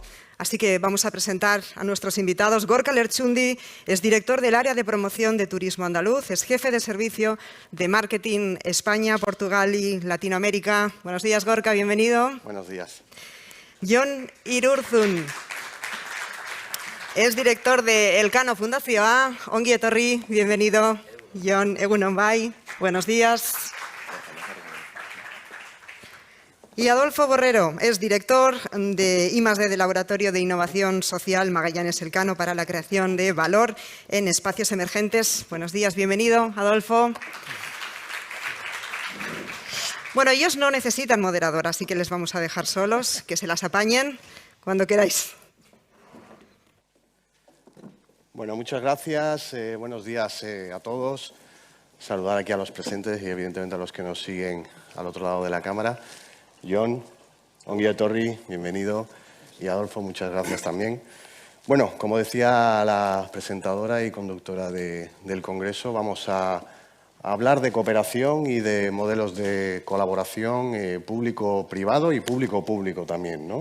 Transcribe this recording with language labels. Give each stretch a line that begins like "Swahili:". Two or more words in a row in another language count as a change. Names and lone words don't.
Spanish: Así que vamos a presentar a nuestros invitados. Gorka Lertxundi es director del área de promoción de turismo andaluz, es jefe de servicio de marketing España, Portugal y Latinoamérica. Buenos días, Gorka, bienvenido. Buenos días. Jon Irurzun es director de Elcano Fundazioa.
Basque: Ongi etorri, bienvenido. Jon, egunon bai,
Spanish: buenos días. Y Adolfo Borrero es director de I+D del Laboratorio de Innovación Social Magallanes Elcano para la creación de valor en espacios emergentes. Buenos días, bienvenido, Adolfo. Bueno, ellos no necesitan moderador, así que les vamos a dejar solos, que se las apañen cuando queráis. Bueno, muchas gracias. Buenos días a todos. Saludar aquí a los presentes y evidentemente a los que nos siguen al otro lado de la cámara.
Basque: Jon, ongi etorri,
Spanish: bienvenido. Y Adolfo, muchas gracias también. Bueno, como decía la presentadora y conductora del Congreso, vamos a hablar de cooperación y de modelos de colaboración público-privado y público-público también, ¿no?